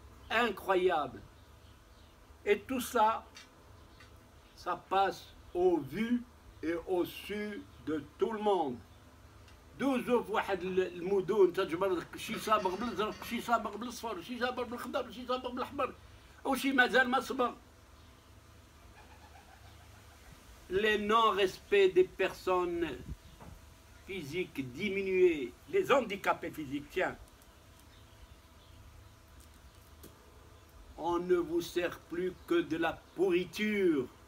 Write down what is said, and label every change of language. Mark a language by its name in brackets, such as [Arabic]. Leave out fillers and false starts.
[French] Incroyable. Et tout ça, ça passe au vu et au su de tout le monde. [Arabic] دوزوا في واحد المدن تجبر شي صابغ بالازرق شي صابغ بالاصفر شي صابغ بالخضر شي صابغ بالاحمر وشي مازال ما صبغ. [French] Les non-respects des personnes physiques diminuées, les handicapés physiques, tiens. On ne vous sert plus que de la pourriture.